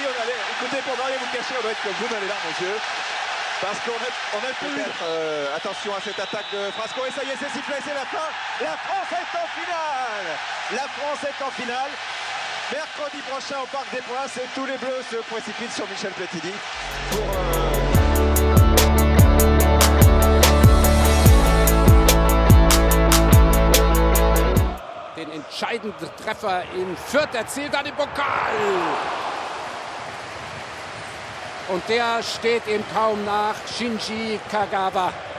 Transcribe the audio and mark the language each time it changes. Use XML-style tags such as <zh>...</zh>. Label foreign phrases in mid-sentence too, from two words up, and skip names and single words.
<fr>Écoutez, pour ne rien vous cacher, on doit être comme vous dans les larmes aux yeux. Parce qu'on a peut-être attention à cette attaque de Frasco. Et ça y est, c'est sifflé, c'est la fin. La France est en finale. La France est en finale. Mercredi prochain au Parc des Princes, et tous les Bleus se précipitent sur Michel Platini pour...</fr> <de>Den entscheidenden Treffer in Fürth erzielt er den Pokal. Und der steht ihm kaum nach, Shinji Kagawa.</de>